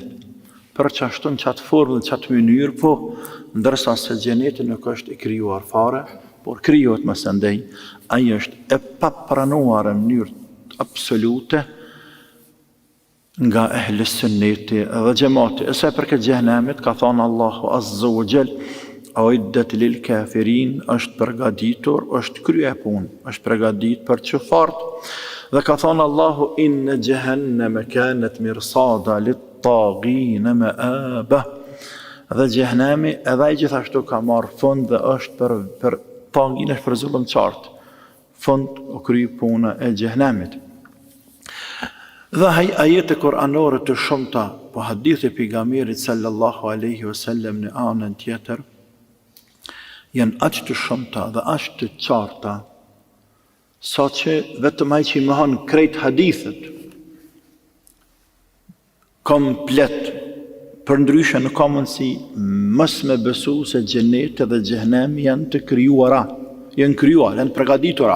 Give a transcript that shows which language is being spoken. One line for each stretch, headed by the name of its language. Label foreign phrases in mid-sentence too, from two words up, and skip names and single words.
Albanian: Për çashtu në qatë formë, në qatë mënyrë, po, ndërsa se xheneti nuk është i krijuar fare, por krijohet më së ndej, ai është e papranuar në mënyrë absolute nga ehli sunneti dhe xhamati. E sa për këtë xhenemit ka thënë Allahu
Arabic: عز وجل, أعدت للكافرين,
Albanian: është përgatitur, është krye punë, është përgatitur për çfarë? Dhe ka thënë
Arabic: Allahu إن جهنم كانت مرصادا للطاغين مآبا.
Albanian: Dhe xhenemi edhe ai gjithashtu ka marrë fund dhe është për taghin, është për zullumçart. Fund o kry puna e xhenemit. Dhe ajete kuranore të shumta, po hadithi pejgamberit
Arabic: صلى الله عليه وسلم
Albanian: në anën tjetër, janë aq të shumta dhe aq të qarta, sa që vetëm ai që i mohon krejt hadithet komplet, përndryshe nuk ka mundësi mos me besu se xheneti dhe xhenemi janë të krijuara, janë krijuar, janë përgatitura.